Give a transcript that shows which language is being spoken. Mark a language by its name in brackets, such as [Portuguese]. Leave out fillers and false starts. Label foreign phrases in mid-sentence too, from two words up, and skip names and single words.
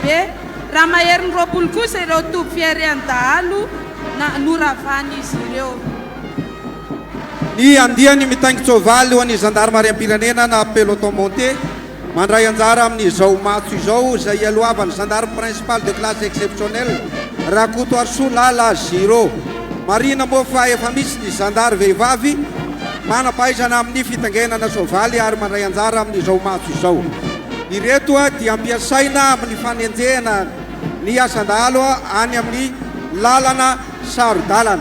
[Malagasy] Raha mahery ny roapolo kosa ireo toby fiarehan-dahalo na noravany izy ireo. Ny andiany mitaingin-tsoavaly ho an'ny gendarmerie-pirenena na [French] peloton monté [Malagasy] mandray anjara amin'izao matso izao izay alohavan'ny [French] gendarme principal de classe exceptionnelle [Malagasy] Rakoto Arsolala Ziro. Marina moa fa efa misy ny gendarme vehivavy manampahaizana amin'ny fitangenana soavaly ary mandray anjara amin'izao matso izao. Ireto dia ampiasaina amin'ny fanenjehana ny asan-dahalo any amin'ny lalana saro-dalana.